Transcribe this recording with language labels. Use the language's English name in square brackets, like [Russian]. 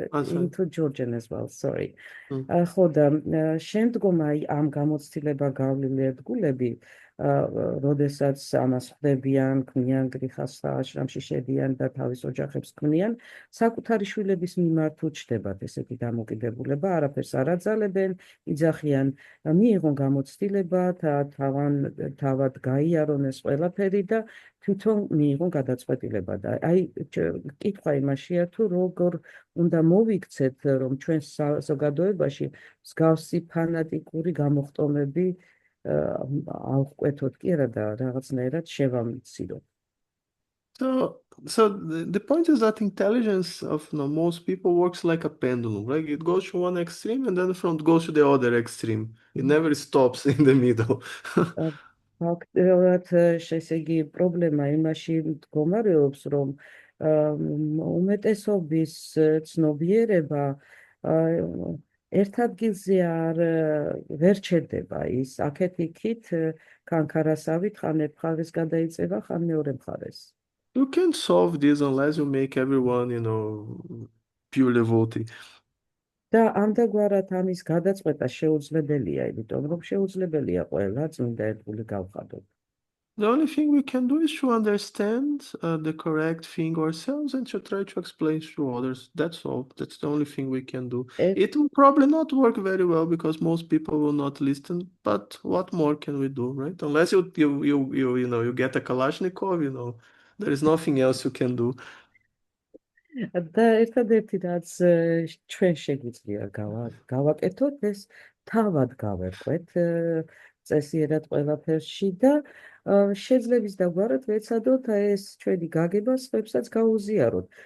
[English] into Georgian as well, sorry. Mm. [Georgian] ხო და შემდგომ აი ამ გამოცდილება გავლილი ერთგულები, როდესაც ამას ხდებიან, ქმნიან გრიხას აღაშრამში შედიან და თავის ოჯახებს ქმნიან, საკუთარი შვილების მიმართ უჩნდებათ ესეთი დამოკიდებულება, არაფერს არ აძალებენ, იძახიან მიიღონ გამოცდილება, თავად გაიარონ ეს ყველაფერი და თვითონ მიიღონ გადაწყვეტილება და აი კითხვა იმაშია თუ როგორ უნდა მოვიქცეთ რომ ჩვენ საზოგადოებაში მსგავსი ფანატიკური გამოხტომები ავყვეთოთ კი არა და რაღაცნაირად შევამციროთ. [English] So the point is that intelligence of most people works like a pendulum, right? It goes to one extreme and then from goes to the other extreme. It never stops in the middle. [Georgian] ფაქტობრივად ესე იგი პრობლემა იმაში მდგომარეობს რომ უმეტესობის ცნობიერება ერთ ადგილზე ვერ ჩერდება ის აქეთ იქით კანქარასავით ხან ერთ მხარეს გადაიწება ხან მეორე მხარეს. [English] You can't solve this unless you make everyone, purely voting. [Georgian] და ამდაგვარად ამის გადაწყვეტა შეუძლებელია, იმიტომ რომ შეუძლებელია ყველა წმინდა ერთგული გავხადოთ. [English] The only thing we can do is to understand the correct thing ourselves and to try to explain to others. That's all. That's the only thing we can do. It will probably not work very well because most people will not listen. But what more can we do, right? Unless you get a Kalashnikov, there is nothing else you can do. [Georgian] და ერთადერთი რაც ჩვენ შეგვიძლია გავაკეთოთ ეს თავად გავერკვეთ წესიერად ყველაფერში და შეძლების დაგვარად ვეცადოთ ეს ჩვენი გაგება სხვებსაც გაუზიაროთ.